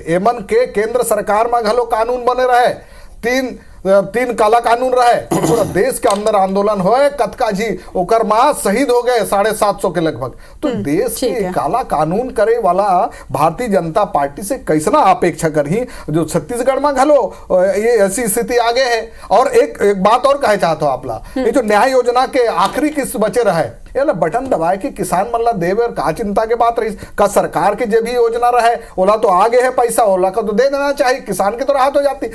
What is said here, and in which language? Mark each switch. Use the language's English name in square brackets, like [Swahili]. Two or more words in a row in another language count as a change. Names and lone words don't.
[Chhattisgarhi] एमन के केंद्र सरकार में घलो कानून बने रहे, तीन काला कानून रहे, पूरा देश के अंदर आंदोलन होए, कतका जी ओकर मां शहीद हो गए 750 के लगभग। तो देश के काला कानून करे वाला भारतीय जनता पार्टी से कैसना अपेक्षा करही जो छत्तीसगढ़ में घलो ये ऐसी स्थिति आगे है। और एक बात और कहे चाहता हूं आपला, ये जो न्याय योजना के आखिरी किस्त बचे रहे, ये बटन दबाए कि किसान मन ला देवे, और का चिंता के बात रही का सरकार के जो भी योजना रहे ओला तो आगे है पैसा, ओला का तो दे देना चाहिए, किसान के तो राहत हो जाती।